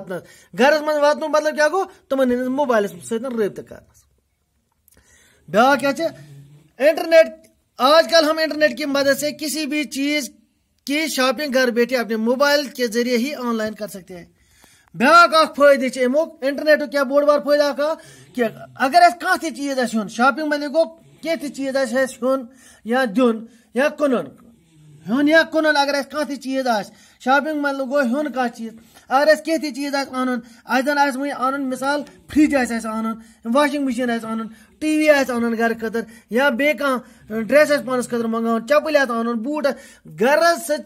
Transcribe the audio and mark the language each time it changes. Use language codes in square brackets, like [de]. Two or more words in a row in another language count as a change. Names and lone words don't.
[ks] واتنُک مطلب کیا گوٚو تمن ہٕنٛدِس موبائلس سۭتۍ رٲبطہٕ کرنس بیاکھ کیا انٹرنیٹ [ur] آج کل ہم انٹرنیٹ کی مدد سے کسی بھی چیز کی شاپنگ گھر بیٹھے اپنے موبائل کے ذریعے ہی آن لائن کر سکتے ہیں [ks] بیاکھ اکھ فائدٕ چھُ امیُک انٹرنیٹُک کیا بوٚڑ بار فائدٕ اکھ کہ اگر اس کانٛہہ تہِ چیز آسہِ ہیوٚن شاپنگ مطلب گوٚو کینٛہہ تہِ چیز آسہِ اَسہِ ہیوٚن یا دیُن یا کٕنُن ہیوٚن یا کٕنُن اگر اَسہِ کانٛہہ تہِ چیز آسہِ شاپنگ مطلب گوٚو ہیوٚن کانٛہہ چیز اگر اَسہِ کینٛہہ تہِ چیز آسہِ اَنُن اَسہِ زن آسہِ وۄنۍ اَنُن مثال فرج آسہِ اَسہِ اَنُن [en] washing machine [ks] آسہِ اَنُن ٹی وی آسہِ اَنُن گرٕ خٲطرٕ یا بیٚیہِ کانٛہہ ڈرٛٮ۪س آسہِ پانس خٲطرٕ منگاوُن چپٕلۍ آسہِ اَنُن بوٗٹ گرس